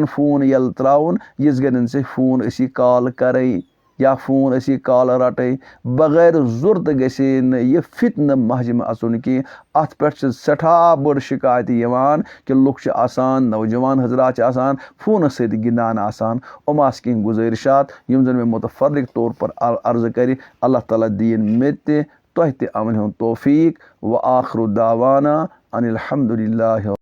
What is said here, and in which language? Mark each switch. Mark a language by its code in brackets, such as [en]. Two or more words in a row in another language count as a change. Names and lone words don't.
[ks] فون ییٚلہٕ ترٛاوُن یِژھ گرٮ۪ن ژےٚ فون ٲسی کال کرٕنۍ یا فون ٲسی کالہٕ رٹٕنۍ بغٲر ضوٚرتھ گژھِ نہٕ یہِ فِتنہٕ مسجِد منٛز اژُن کینٛہہ اتھ پٮ۪ٹھ چھِ سٮ۪ٹھاہ بٔڑ شِکایتہٕ یِوان کہِ لُکھ چھِ آسان نوجوان حضرات چھِ آسان فونس سۭتۍ گِنٛدان آسان یِم آسہٕ کینٛہہ گُزٲرِشات یِم زن مےٚ مُتفرق طور پر عرضہٕ کرِ اللہ تعالیٰ دِیِن مےٚ تہِ تۄہہِ تہِ عملہِ ہُنٛد توفیٖق [ar] وآخرُ دعوانا ان الحمدُ للہ